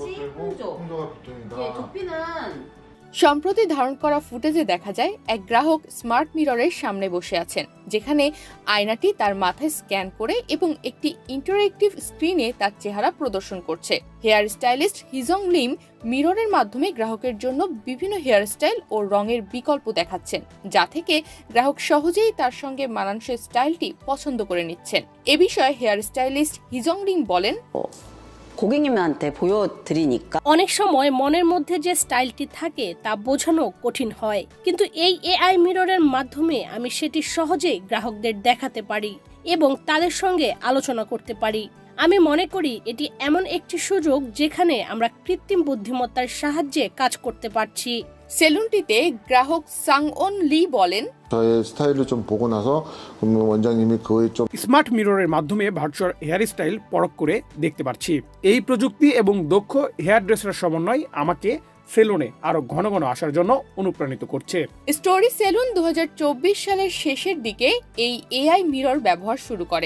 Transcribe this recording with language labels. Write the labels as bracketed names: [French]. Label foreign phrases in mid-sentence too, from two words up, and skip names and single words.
[Bangla] সম্প্রতি ধারণ করা ফুটেজে দেখা যায় এক গ্রাহক স্মার্ট মিররের সামনে বসে আছেন, যেখানে আয়নাটি তার মাথায় স্ক্যান করে এবং একটি ইন্টারঅ্যাক্টিভ স্ক্রিনে তার চেহারা প্রদর্শন করছে। হেয়ার স্টাইলিস্ট হিজং লিম মিররের মাধ্যমে গ্রাহকের জন্য বিভিন্ন হেয়ার স্টাইল ও রঙের বিকল্প দেখাচ্ছেন, যা থেকে গ্রাহক সহজেই তার সঙ্গে মানানসই স্টাইলটি পছন্দ করে নিচ্ছেন। এ বিষয়ে হেয়ার স্টাইলিস্ট হিজং লিম বলেন, [Korean] 고객님한테 보여드리니까 [Bangla] অনেক সময় মনের মধ্যে যে স্টাইলটি থাকে তা বোঝানো কঠিন হয়, কিন্তু এই এআই মিররের মাধ্যমে আমি সেটি সহজেই গ্রাহকদের দেখাতে পারি এবং তাদের সঙ্গে আলোচনা করতে পারি। আমি মনে করি এটি এমন একটি সুযোগ যেখানে আমরা কৃত্রিম বুদ্ধিমত্তার সাহায্যে কাজ করতে পারছি। সেলুনটিতে গ্রাহক সাংওন লি বলেন, [Korean] 저의 스타일을 좀 보고 나서 원장님이 그거에 좀 [Bangla] স্মার্ট মিররের মাধ্যমে ভার্চুয়াল হেয়ার স্টাইল পরখ করে দেখতে পাচ্ছি। এই প্রযুক্তি এবং দক্ষ হেয়ার ড্রেসার সমন্বয় আমাকে সেলুনে আরো ঘন ঘন আসার জন্য অনুপ্রাণিত করছে। স্টোরি সেলুন 2024 সালের শেষের দিকে এই এআই মিরর ব্যবহার শুরু করে।